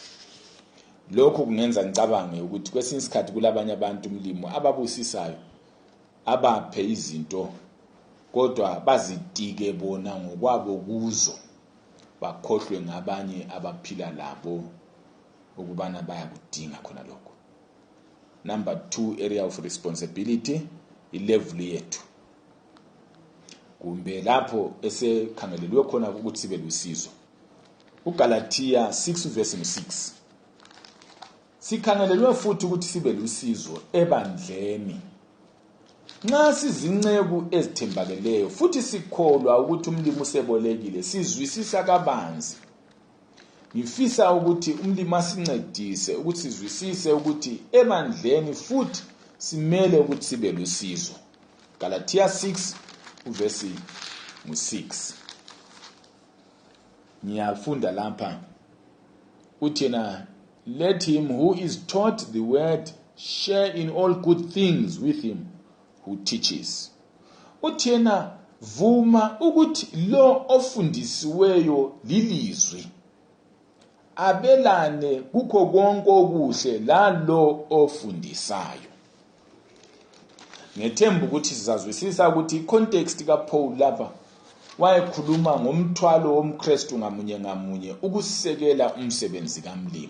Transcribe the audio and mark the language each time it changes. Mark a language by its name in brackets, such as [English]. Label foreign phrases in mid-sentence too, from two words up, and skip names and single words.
[North Ndebele] Lokho kungenza ngicabange ukuthi kwesinye isikhathi kulabanye abantu umlimo ababusisayo abaphe izinto kodwa bazitike bona ngokwabo kuzo bakhohlwe ngabanye abaphila labo ukubana bayakudinga khona lokho. [English] Number 2, area of responsibility, [North Ndebele] ilevel yethu. Kumbe lapho esekhangelelwe khona ukuthi sibe lusizo. uGalatia 6 verse 6. Sikhangelelwe futhi ukuthi sibe lusizo ebandleni. Nxa sizinceku ezithembakeleyo futhi sikholwa ukuthi umlimi usebolekile sizwisisa kabanzi. Ngifisa ukuthi umlimi asincedise ukuthi sizwisise ukuthi ebandleni futhi simele ukuthi sibe lusizo. Galatia 6 verse 6. Ngiyafunda lapha uthi na [English] let him who is taught the word share in all good things with him who teaches. [North Ndebele] Uthi na vuma ukuthi lo ofundisiweyo lilizwi abelane kukho konke okuhle lalo ofundisayo. Ngethemba ukuthi sizazwisisa ukuthi icontext kaPaul lapha wayekhuluma ngomthwalo womKristu ngamunye ngamunye ukusekela umsebenzi kamlimi.